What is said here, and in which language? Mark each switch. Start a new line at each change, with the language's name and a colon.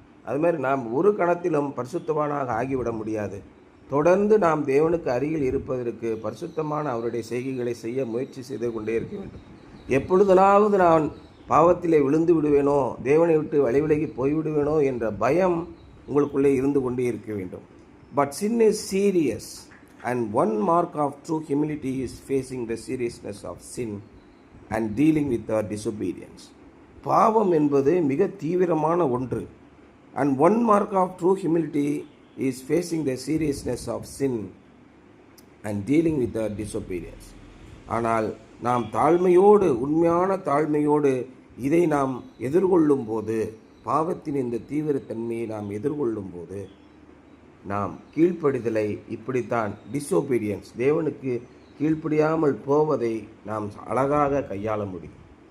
Tamil: அது மாதிரி நாம் ஒரு கணத்திலும் பரிசுத்தவானாக ஆகிவிட முடியாது. தொடர்ந்து நாம் தேவனுக்கு அருகில் இருப்பதற்கு பரிசுத்தமான அவருடைய செய்கைகளை செய்ய முயற்சி செய்து கொண்டே இருக்க வேண்டும். எப்பொழுதனாவது நான் பாவத்திலே விழுந்து விடுவேனோ, தேவனை விட்டு வழிவிலகி போய்விடுவேனோ என்ற பயம் உங்களுக்குள்ளே இருந்து கொண்டே இருக்க வேண்டும்.
English: But sin is serious and one mark of true humility is facing the seriousness of sin and dealing with our disobedience.
Tamil: பாவம் என்பது மிக தீவிரமான ஒன்று.
English: And one mark of true humility is facing the seriousness of sin and dealing with our disobedience.
Tamil: ஆனால் நாம் தாழ்மையோடு, உண்மையான தாழ்மையோடு இதை நாம் எதிர்கொள்ளும் போது, பாவத்தின் இந்த தீவிரத்தன்மையை நாம் எதிர்கொள்ளும் போது நாம் கீழ்ப்படிதலை இப்படித்தான் டிசோபீடியன்ஸ், தேவனுக்கு கீழ்ப்படியாமல் போவதை நாம் அழகாக கையாள முடியும்.